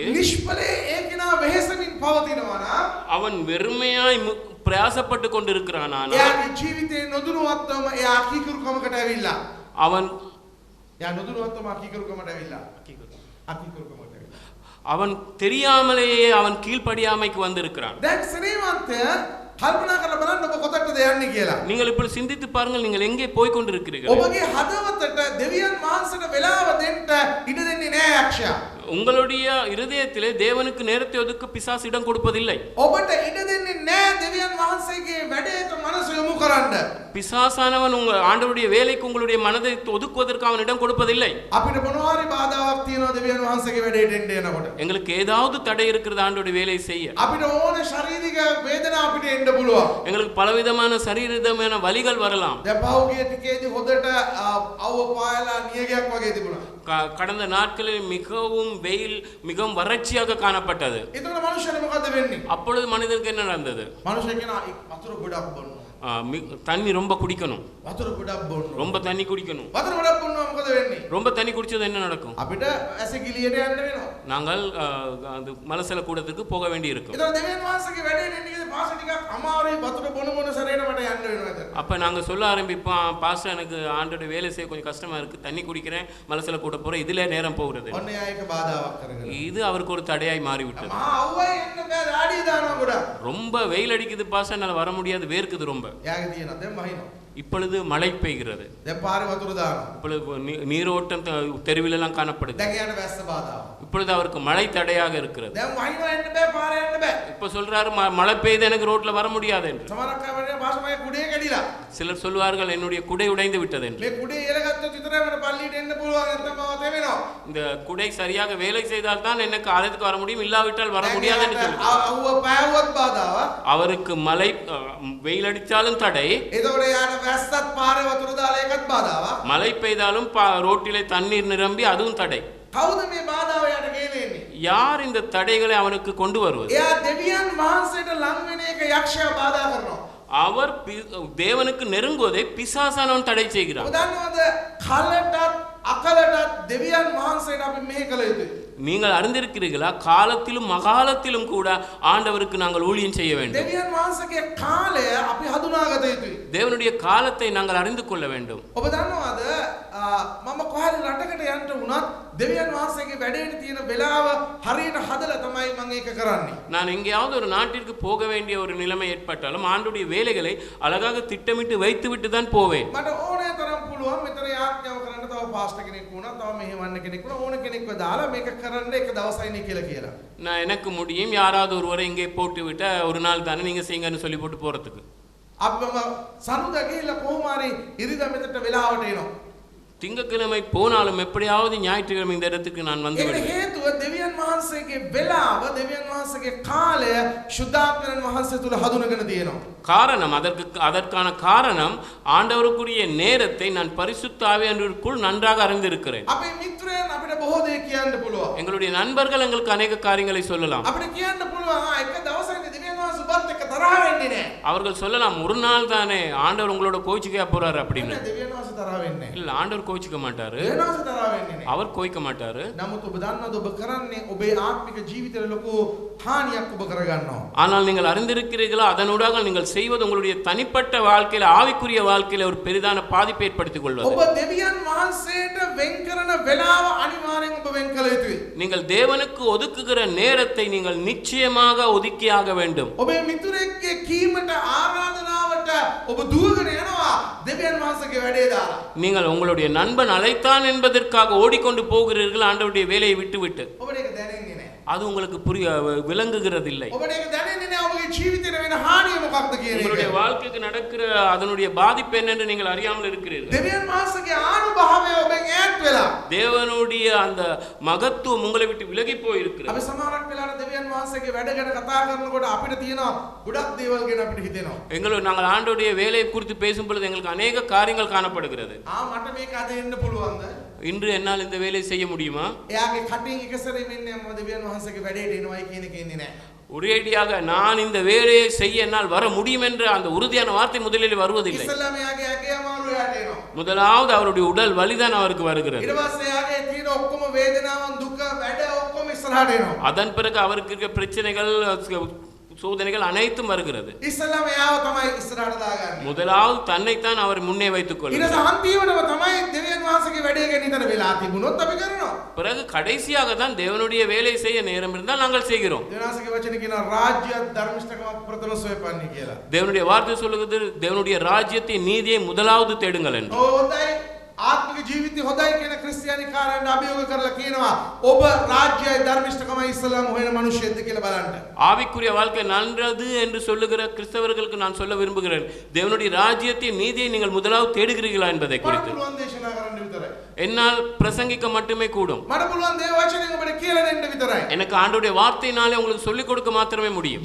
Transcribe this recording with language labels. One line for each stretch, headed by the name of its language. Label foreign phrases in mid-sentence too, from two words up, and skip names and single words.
Sinhala: නිෂ්ඵලයේ ඒකේනා වෙහෙසමින් පවතිනවා නම්
Tamil: அவன் வெறுமையாய் பிரயாசப்பட்டு கொண்டிருக்கிறானானால்
Sinhala: එයාගේ ජීවිතේ නොදුනුවත්වම එයා අකීකරුකමකට ඇවිල්ලා
Tamil: அவன்
Sinhala: එයා නොදුනුවත්වම අකීකරුකමකට ඇවිල්ලා අකීකරුකමකට
Tamil: அவன் தெரியாமலேயே அவன் கீழ்ப்படியாமைக்கு வந்திருக்கிறான்.
Sinhala: දැන් සනේවන්තය කල්පනා කරලා බලන්න ඔබ කොතටද යන්නේ කියලා.
Tamil: நீங்கள் இப்படி சிந்தித்து பாருங்கள், நீங்கள் எங்கே போய் கொண்டிருக்கிறீர்கள்.
Sinhala: ඔබගේ හදවතට දෙවියන් වහන්සේට වෙලාව දෙන්න ඉඩ දෙන්නේ නැහැ යක්ෂයා.
Tamil: உங்களுடைய இருதயத்திலே தேவனுக்கு நேரத்தை ஒதுக்க பிசாசு இடம் கொடுப்பதில்லை.
Sinhala: ඔබට ඉඩ දෙන්නේ නැහැ දෙවියන් වහන්සේගේ වැඩේට මනස යොමු කරන්න.
Tamil: பிசாசானவன் உங்கள் ஆண்டவருடைய வேலைக்கு உங்களுடைய மனதை ஒதுக்குவதற்கு அவன் இடம் கொடுப்பதில்லை.
Sinhala: අපිට මොනවාරි බාධාවක් තියෙනවා දෙවියන් වහන්සේගේ වැඩේට එන්න යනකොට.
Tamil: எங்களுக்கு ஏதாவது தடை இருக்கிறது ஆண்டவருடைய வேலையை செய்ய.
Sinhala: අපිට ඕන ශාරීරික වේදනා අපිට එන්න පුළුවන්.
Tamil: எங்களுக்கு பலவிதமான சரீரமான வலிகள் வரலாம்.
Sinhala: දැන් පහුගිය ටිකේදී හොදට අවව පායලා නියගයක් වගේ තිබුණා.
Tamil: கடந்த நாட்களில் மிகவும் வெயில் மிகவும் வறட்சியாக காணப்பட்டது.
Sinhala: ඒතකොට මනුෂ්‍යයන්ට මොකද වෙන්නේ?
Tamil: அப்பொழுது மனிதனுக்கு என்ன நடந்தது?
Sinhala: මනුෂ්‍යය කියන වතුර ගොඩක් බොන්න.
Tamil: தண்ணி ரொம்ப குடிக்கணும்.
Sinhala: වතුර ගොඩක් බොන්න.
Tamil: ரொம்ப தண்ணி குடிக்கணும்.
Sinhala: වතුර ගොඩක් බොන්නවා මොකද වෙන්නේ?
Tamil: ரொம்ப தண்ணி குடிச்சது என்ன நடக்கும்?
Sinhala: අපිට ඇසිකිලියට යන්න වෙනවා.
Tamil: நாங்கள் அந்த மலசல கூடத்துக்கு போக வேண்டி இருக்கும்.
Sinhala: ඒතකොට දෙවියන් වහන්සේගේ වැඩේ නෙන්නේ පාස ටිකක් අමාරුයි වතුර බොන සරේට මට යන්න වෙනවා.
Tamil: அப்ப நாங்க சொல்ல ஆரம்பிப்போம், பாஸ்டர் எனக்கு ஆண்டோட வேலை செய்ய கொஞ்சம் கஷ்டமா இருக்கு, தண்ணி குடிக்கிறேன், மலசல கூட போறேன், இதுல நேரம் போகிறது.
Sinhala: ඔන්න එයායක බාධාවක් කරගෙන.
Tamil: இது அவருக்கு ஒரு தடையாய் மாறிவிட்டது.
Sinhala: අවුවයි එන්න බෑ ඩාඩි දානවා ගොඩක්.
Tamil: ரொம்ப வெயில் அடிக்குது பாஸ்டர், என்னால வர முடியாது, வேர்க்குது ரொம்ப.
Sinhala: එයාගේ තියෙනවා දැන් වහිනවා.
Tamil: இப்பொழுது மழை பெய்கிறது.
Sinhala: දැන් පාරේ වතුර දානවා.
Tamil: இப்பொழுது நீரோட்டம் தெருவில் எல்லாம் காணப்படுது.
Sinhala: දැන් එයාට වැස්ස බාධාවක්.
Tamil: இப்பொழுது அவருக்கு மழை தடையாக இருக்கிறது.
Sinhala: දැන් වහිනවා එන්න බෑ පාරේ යන්න බෑ.
Tamil: இப்ப சொல்றாரு மழை பெய்து எனக்கு ரோட்ல வர முடியாது என்று.
Sinhala: සමහරක් අය වගේ පාසමයේ කුඩේ කැඩිලා.
Tamil: சிலர் சொல்வார்கள் என்னுடைய குடை உடைந்து விட்டது என்று.
Sinhala: මේ කුඩේ ඉලගත්ත ගත්තොත් විතරයි මට පල්ලියට එන්න පුළුවන් නැත්නම් මම තෙමෙනවා.
Tamil: இந்த குடை சரியாக வேலை செய்தால் தான் எனக்கு ஆலயத்துக்கு வர முடியும், இல்லாவிட்டால் வர முடியாது என்று சொல்லி.
Sinhala: අවුව පෑවුවත් බාධාවක්.
Tamil: அவருக்கு மழை வெயில் அடித்தாலும் தடை,
Sinhala: එතකොට යාට වැස්සත් පාරේ වතුර දාලා ඒකත් බාධාවක්.
Tamil: மழை பெய்தாலும் ரோட்டிலே தண்ணீர் நிரம்பி அதுவும் தடை.
Sinhala: කවුද මේ බාධාව යාට ගෙනෙන්නේ?
Tamil: யார் இந்த தடைகளை அவனுக்கு கொண்டு வருவது?
Sinhala: එයා දෙවියන් වහන්සේට ලං වෙන එක යක්ෂයා බාධා කරනවා.
Tamil: அவர் தேவனுக்கு நெருங்குவதை பிசாசானவன் தடை செய்கிறான்.
Sinhala: ඔබ දන්නවද කලටත් අකලටත් දෙවියන් වහන්සේට අපි මෙහෙ කළ යුතුයි.
Tamil: நீங்கள் அறிந்திருக்கிறீர்களா? காலத்திலும் மகாலத்திலும் கூட ஆண்டவருக்கு நாங்கள் ஊழியம் செய்ய வேண்டும்.
Sinhala: දෙවියන් වහන්සේගේ කාලය අපි හඳුනාගත යුතුයි.
Tamil: தேவனுடைய காலத்தை நாங்கள் அறிந்து கொள்ள வேண்டும்.
Sinhala: ඔබ දන්නවද මම කොහරි රටකට යන්න වුණත් දෙවියන් වහන්සේගේ වැඩේට තියෙන වෙලාව හරියට හදලා තමයි මම ඒක කරන්නේ.
Tamil: நான் எங்கேயாவது ஒரு நாட்டிற்கு போக வேண்டிய ஒரு நிலைமை ஏற்பட்டாலும் ஆண்டுடைய வேலைகளை அழகாக திட்டமிட்டு வைத்துவிட்டு தான் போவேன்.
Sinhala: මට ඕනේ තරම් පුළුවන් මෙතන යාඥාව කරන්න තව පාස්ටර් කෙනෙක් වුණා, තව මෙහෙවන්න කෙනෙක් වුණා, ඕන කෙනෙක්ව දාලා මේක කරන්න එක දවසයිනේ කියලා කියලා.
Tamil: நான் எனக்கு முடியும், யாராவது ஒருவரை இங்கே போட்டு விட்ட ஒரு நாள் தானே நீங்க செய்யுங்கன்னு சொல்லி போட்டு போறதுக்கு.
Sinhala: අපිම සනුදා ගිහිල්ලා කොහොම හරි ඉරිදා මෙතට වෙලාවට එනවා.
Tamil: திங்கட்கிழமை போனாலும் எப்படியாவது ஞாயிற்றுக்கிழமை இந்த இடத்துக்கு நான் வந்து
Sinhala: ඒකට
Tamil: விடுவேன்.
Sinhala: හේතුව දෙවියන් වහන්සේගේ වෙලාව, දෙවියන් වහන්සේගේ කාලය ශුද්ධාත්මයන් වහන්සේ තුල හඳුනගෙන තියෙනවා.
Tamil: காரணம் அதற்கான காரணம் ஆண்டவருக்குரிய நேரத்தை நான் பரிசுத்த ஆவியானவருக்குள் நன்றாக அறிந்திருக்கிறேன்.
Sinhala: අපේ මිත්‍රයන් අපිට බොහෝ දේ කියන්න පුළුවන්.
Tamil: எங்களுடைய நண்பர்கள் எங்களுக்கு அநேக காரியங்களை சொல்லலாம்.
Sinhala: අපිට කියන්න පුළුවන් එක දවසක් දෙවියන් වහන්සේ ඔබත් එක්ක තරහ වෙන්නේ නැහැ.
Tamil: அவர்கள் சொல்லலாம், ஒரு நாள் தானே ஆண்டவர் உங்களோட கோச்சிக்க போறாரு அப்படின்னு.
Sinhala: දෙවියන් වහන්සේ තරහ වෙන්නේ නැහැ.
Tamil: இல்ல, ஆண்டவர் கோச்சிக்க மாட்டாரு,
Sinhala: දෙවියන් වහන්සේ තරහ වෙන්නේ නැහැ.
Tamil: அவர் கோய்க்க மாட்டாரு.
Sinhala: නමුත් ඔබ දන්නවද ඔබ කරන්නේ ඔබේ ආත්මික ජීවිතේ ලොකු හානියක් ඔබ කරගන්නවා.
Tamil: ஆனால் நீங்கள் அறிந்திருக்கிறீர்களா, அதனூடாக நீங்கள் செய்வது உங்களுடைய தனிப்பட்ட வாழ்க்கையில, ஆவிக்குரிய வாழ்க்கையில ஒரு பெரிதான பாதிப்பை ஏற்படுத்திக் கொள்வது.
Sinhala: ඔබ දෙවියන් වහන්සේට වෙන් කරන වෙලාව අනිවාර්යෙන් ඔබ වෙන් කළ යුතුයි.
Tamil: நீங்கள் தேவனுக்கு ஒதுக்குகிற நேரத்தை நீங்கள் நிச்சயமாக ஒதுக்கியாக வேண்டும்.
Sinhala: ඔබේ මිතුරෙක්ගේ කීමට ආරාධනාවට ඔබ දුවගෙන යනවා දෙවියන් වහන්සේගේ වැඩේ දාලා.
Tamil: நீங்கள் உங்களுடைய நண்பன் அழைத்தான் என்பதற்காக ஓடிக்கொண்டு போகிறீர்கள் ஆண்டவருடைய வேலையை விட்டுவிட்டு.
Sinhala: ඔබට ඒක දැනෙන්නේ නැහැ.
Tamil: அது உங்களுக்கு விளங்குகிறது இல்லை.
Sinhala: ඔබට ඒක දැනෙන්නේ නැහැ ඔබගේ ජීවිතේට වෙන හානිය මොකක්ද කියන එක.
Tamil: உங்களுடைய வாழ்க்கைக்கு நடக்கிற அதனுடைய பாதிப்பு என்னென்று நீங்கள் அறியாமல் இருக்கிறீர்கள்.
Sinhala: දෙවියන් වහන්සේගේ ආනුභාවය ඔබෙන් ඈත් වෙලා.
Tamil: தேவனுடைய அந்த மகத்துவம் உங்களை விட்டு விலகி போய் இருக்கிறது.
Sinhala: අපි සමහරක් වෙලාවට දෙවියන් වහන්සේගේ වැඩ ගැන කතා කරනකොට අපිට තියෙන ගොඩක් දේවල් ගැන අපිට හිතෙනවා.
Tamil: நாங்கள் ஆண்டவருடைய வேலையை குறித்து பேசும் பொழுது எங்களுக்கு அநேக காரியங்கள் காணப்படுகிறது.
Sinhala: මට මේක අද එන්න පුළුවන්ද?
Tamil: இன்று என்னால் இந்த வேலையை செய்ய முடியுமா?
Sinhala: එයාගේ කටින් එක සැරේ මෙන්න මම දෙවියන් වහන්සේගේ වැඩේට එනවයි කියන එක ඉන්නේ නැහැ.
Tamil: ஒரேடியாக நான் இந்த வேலையை செய்ய என்னால் வர முடியும் என்ற அந்த உறுதியான வார்த்தை முதலில் வருவதில்லை.
Sinhala: ඉස්සෙල්ලාම එයාගේ ඇගේ අමාරු යාට එනවා.
Tamil: முதலாவது அவருடைய உடல் வலிதான் அவருக்கு வருகிறது.
Sinhala: ඊට පස්සේ එයාගේ තියෙන ඔක්කොම වේදනාවන් දුක වැඩ ඔක්කොම ඉස්සරහට එනවා.
Tamil: அதன் பிறகு அவருக்கு இருக்கிற பிரச்சனைகள் சோதனைகள் அனைத்தும் வருகிறது.
Sinhala: ඉස්සෙල්ලාම එයාව තමයි ඉස්සරහට දාගන්නේ.
Tamil: முதலாவது தன்னைத்தான் அவர் முன்னே வைத்துக் கொள்கிறார்.
Sinhala: ඊට අන්තිමටම තමයි දෙවියන් වහන්සේගේ වැඩේ ගැන හිතන වෙලා තිබුණොත් අපි කරනවා.
Tamil: பிறகு கடைசியாக தான் தேவனுடைய வேலை செய்ய நேரம் இருந்தால் நாங்கள் செய்கிறோம்.
Sinhala: දෙවියන් වහන්සේගේ වචනේ කියන රාජ්‍ය ධර්මිෂ්ඨකම ප්‍රථම සොයපන්නේ කියලා.
Tamil: தேவனுடைய வார்த்தை சொல்லுகிறது, தேவனுடைய ராஜ்யத்தை நீதியை முதலாவது தேடுங்கள் என்று.
Sinhala: හොඳයි ආත්මික ජීවිතය හොඳයි කියන ක්‍රිස්තියානි කාරයන්ට අභියෝග කරලා කියනවා ඔබ රාජ්‍යයි ධර්මිෂ්ඨකමයි ඉස්සලාම හොයන මිනිස්සෙක්ද කියලා බලන්න.
Tamil: ஆவிக்குரிய வாழ்க்கை நல்லது என்று சொல்லுகிற கிறிஸ்தவர்களுக்கு நான் சொல்ல விரும்புகிறேன், தேவனுடைய ராஜ்யத்தை நீதியை நீங்கள் முதலாவது தேடுகிறீர்களா என்பதை குறித்து.
Sinhala: පුළුවන් දේශනා කරන්න විතරයි.
Tamil: என்னால் பிரசங்கிக்க மட்டுமே கூடும்.
Sinhala: මට පුළුවන් දේව වචනෙන් ඔබට කියලා දෙන්න විතරයි.
Tamil: எனக்கு ஆண்டவருடைய வார்த்தையினாலே உங்களுக்கு சொல்லிக் கொடுக்க மாத்திரமே முடியும்.